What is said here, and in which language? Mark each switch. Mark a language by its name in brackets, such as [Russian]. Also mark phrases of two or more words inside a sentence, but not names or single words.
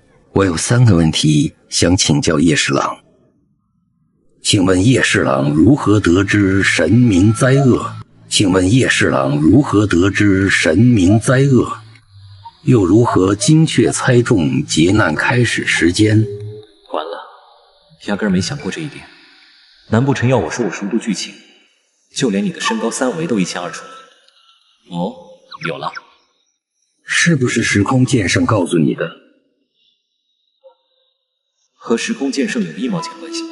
[Chinese] 我有3个问题想请教叶侍郎。请问叶侍郎如何得知神明灾厄？请问叶侍郎如何得知神明灾厄？又如何精确猜中劫难開始時間？完了，壓根兒沒想過這一點。難不成要我說我熟讀劇情，就連你的身高3圍都一清二楚？哦，有了。是不是時空劍聖告訴你的？和時空劍聖有1毛錢關係？